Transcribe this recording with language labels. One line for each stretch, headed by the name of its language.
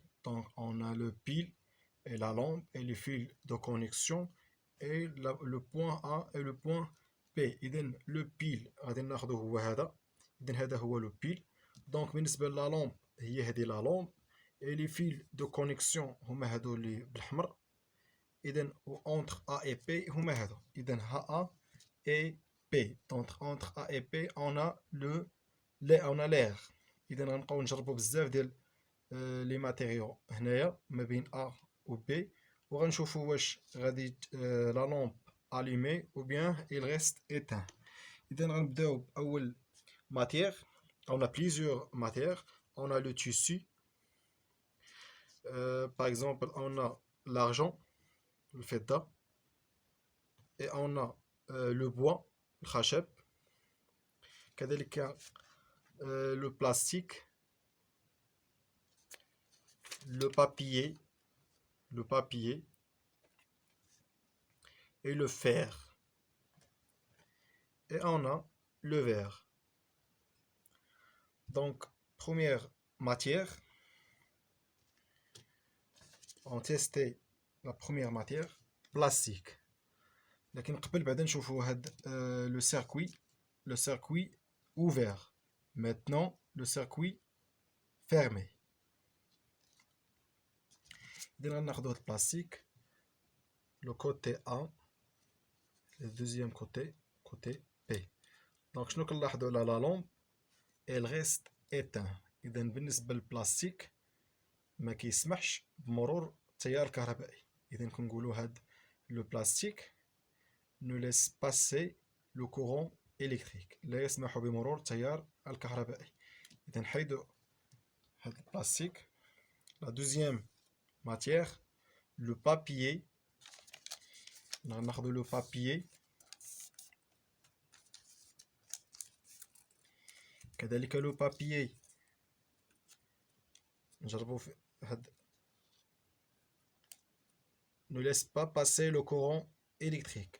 French: Donc on a le pile et la lampe et les fils de connexion et le point A et le point B.
Arabic: إذن le pile غادي ناخذو هو هذا. إذن هذا هو le pile. Donc بالنسبة لا لامب هي هذه لا لامب
French: et les fils de connexion
Arabic: هما هادو اللي بالحمر.
French: إذن entre A et B
Arabic: هما هادو.
French: إذن A et P. Donc entre A et P on a l'air.
Arabic: إذا غنبقاو نجربو بزاف ديال لي ماتيريو هنايا ما بين A و B وغنشوفو واش غادي لا لامب
French: allumée ou bien il reste éteint.
Arabic: إذا غنبداو بأول matière.
French: On a plusieurs matières. On a le tissu. Par exemple on a l'argent, le feta, et on a le bois, الخشب. كذلك le plastique, le papier et le fer. Et on a le verre. Donc, première matière, on testait la première matière, plastique.
Arabic: لكن قبل بعدا نشوفوا هاد
French: le circuit ouvert. Maintenant, le circuit fermé.
Arabic: إذا غناخدو هاد البلاستيك
French: le côté A, le deuxième côté B.
Arabic: Donc شنو كنلاحظوا على لا لامب
French: elle reste éteint.
Arabic: إذا بالنسبة للبلاستيك ما كيسمحش بمرور التيار الكهربائي. إذا كنقولوا هاد
French: le plastique ne laisse passer le courant électrique.
Arabic: لا يسمح بمرور التيار الكهربائي. إذا نحيدو هاد البلاستيك.
French: La deuxième matière, le papier. ناخذ le papier. كذلك le papier
Arabic: نجربو في هاد
French: ne laisse pas passer le courant électrique.